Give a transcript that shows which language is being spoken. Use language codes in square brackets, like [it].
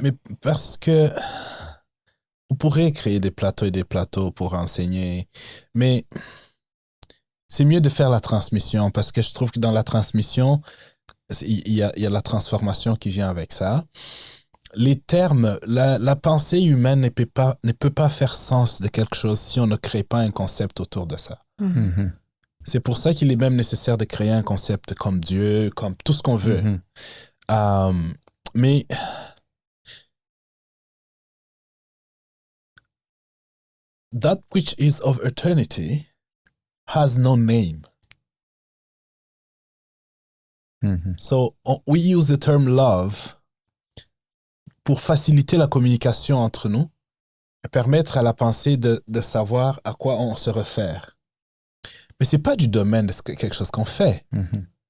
[fr] Mais parce que on pourrait créer des plateaux et des plateaux pour enseigner, mais c'est mieux de faire la transmission parce que je trouve que dans la transmission, il y a la transformation qui vient avec ça. Les termes, la pensée humaine ne peut pas faire sens de quelque chose si on ne crée pas un concept autour de ça. Mhm. C'est pour ça qu'il est même nécessaire de créer un concept comme Dieu, comme tout ce qu'on veut. Mhm. [en] Mais that which is of eternity has no name. Mhm. So we use the term love [fr] pour faciliter la communication entre nous et permettre à la pensée de savoir à quoi on se réfère. Mais c'est pas du domaine de quelque chose qu'on fait. Mhm.